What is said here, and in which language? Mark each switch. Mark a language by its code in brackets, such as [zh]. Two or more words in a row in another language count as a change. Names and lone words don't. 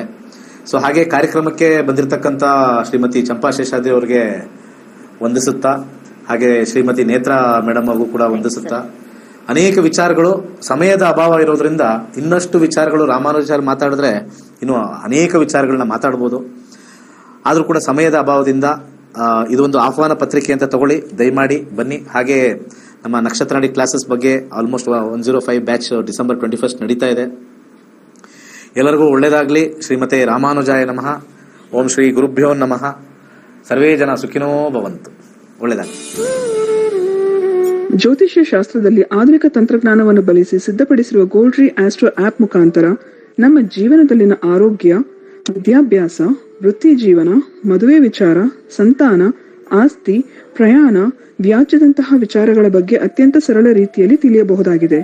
[kn] ಸೊ ಹಾಗೆ ಕಾರ್ಯಕ್ರಮಕ್ಕೆ ಬಂದಿರತಕ್ಕಂಥ ಶ್ರೀಮತಿ ಚಂಪಾ ಶೇಷಾದ್ರಿ ಅವರಿಗೆ ವಂದಿಸುತ್ತಾ, ಹಾಗೆ ಶ್ರೀಮತಿ ನೇತ್ರಾ ಮೇಡಮ್ ಅವ್ರಿಗೂ ಕೂಡ ವಂದಿಸುತ್ತಾ, ಅನೇಕ ವಿಚಾರಗಳು ಸಮಯದ ಅಭಾವ ಇರೋದ್ರಿಂದ ಇನ್ನಷ್ಟು ವಿಚಾರಗಳು ರಾಮಾನುಜಾಚಾರ್ಯ ಮಾತಾಡಿದ್ರೆ ಇನ್ನು ಅನೇಕ ವಿಚಾರಗಳನ್ನ ಮಾತಾಡ್ಬೋದು. ಆದ್ರೂ ಕೂಡ ಸಮಯದ ಅಭಾವದಿಂದ ಇದೊಂದು ಆಹ್ವಾನ ಪತ್ರಿಕೆ ಅಂತ ತಗೊಳ್ಳಿ, ದಯಮಾಡಿ ಬನ್ನಿ. ಹಾಗೆ ನಮ್ಮ ನಕ್ಷತ್ರ ನಾಡಿ ಕ್ಲಾಸಸ್ ಬಗ್ಗೆ ಆಲ್ಮೋಸ್ಟ್ 105 ಬ್ಯಾಚ್ ಡಿಸೆಂಬರ್ 21 ನಡೀತಾ ಇದೆ. ಎಲ್ಲರಿಗೂ ಒಳ್ಳೇದಾಗ್ಲಿ. [sa] ಶ್ರೀಮತೆ ರಾಮಾನುಜಾಯ ನಮಃ. ಓಂ ಶ್ರೀ ಗುರುಭ್ಯೋ ನಮಃ. ಸರ್ವೇ ಜನ ಸುಖಿನೋ ಭವಂತು. [kn] ಒಳ್ಳೇದಾಗ್ಲಿ. ಜ್ಯೋತಿಷ್ಯ ಶಾಸ್ತ್ರದಲ್ಲಿ ಆಧುನಿಕ ತಂತ್ರಜ್ಞಾನವನ್ನು ಬಳಸಿ ಸಿದ್ಧಪಡಿಸಿರುವ ಗೋಲ್ಡ್ರಿ ಆಸ್ಟ್ರೋ ಆಪ್ ಮುಖಾಂತರ ನಮ್ಮ ಜೀವನದಲ್ಲಿನ ಆರೋಗ್ಯ, ವಿದ್ಯಾಭ್ಯಾಸ, ವೃತ್ತಿ ಜೀವನ, ಮದುವೆ ವಿಚಾರ, ಸಂತಾನ, ಆಸ್ತಿ, ಪ್ರಯಾಣ, ವ್ಯಾಜ್ಯದಂತಹ ವಿಚಾರಗಳ ಬಗ್ಗೆ ಅತ್ಯಂತ ಸರಳ ರೀತಿಯಲ್ಲಿ ತಿಳಿಯಬಹುದಾಗಿದೆ.